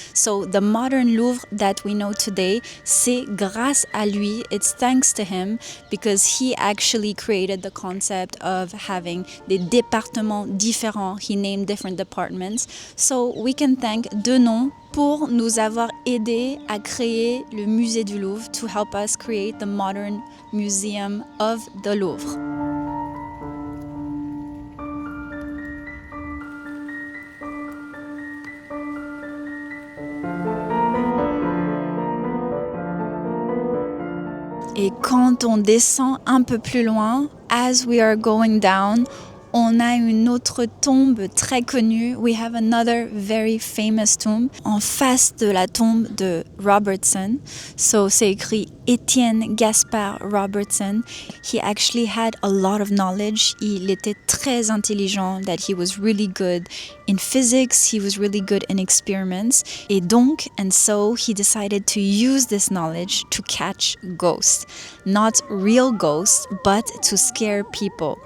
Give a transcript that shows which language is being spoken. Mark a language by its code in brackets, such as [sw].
[en] So the modern Louvre that we know today, [fr] c'est grâce à lui, [en] it's thanks to him because he actually created the concept of having [fr] des départements différents. [en] He named different departments. So we can thank Denon [fr] pour nous avoir aidé à créer le musée du Louvre, [en] to help us create the modern museum of the Louvre. [fr] Et quand on descend un peu plus loin, [en] as we are going down, [fr] on a une autre tombe très connue. [en] We have another very famous tomb [fr] en face de la tombe de Robertson. So c'est écrit Étienne Gaspard Robertson. [en] He actually had a lot of knowledge. [fr] Il était très intelligent, [en] that he was really good in physics, he was really good in experiments. [fr] Et donc, [en] and so he decided to use this knowledge to catch ghosts. Not real ghosts, but to scare people.